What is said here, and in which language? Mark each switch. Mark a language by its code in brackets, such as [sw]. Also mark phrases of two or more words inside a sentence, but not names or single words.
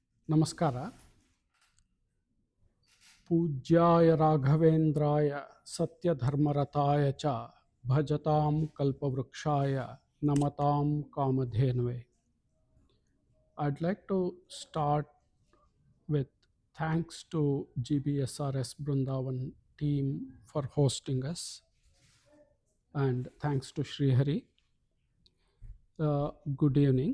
[kn] ನಮಸ್ಕಾರ. [sa] ಪೂಜ್ಯಾಯ ರಾಘವೇಂದ್ರಾಯ ಸತ್ಯಧರ್ಮರತಾಯ ಚ ಭಜತಾಂ ಕಲ್ಪವೃಕ್ಷಾಯ ನಮತಾಂ ಕಾಮಧೇನವೇ. [en] I'd like to start with thanks to GBSRS Brindavan team for hosting us, and thanks to Sri Hari. Good evening.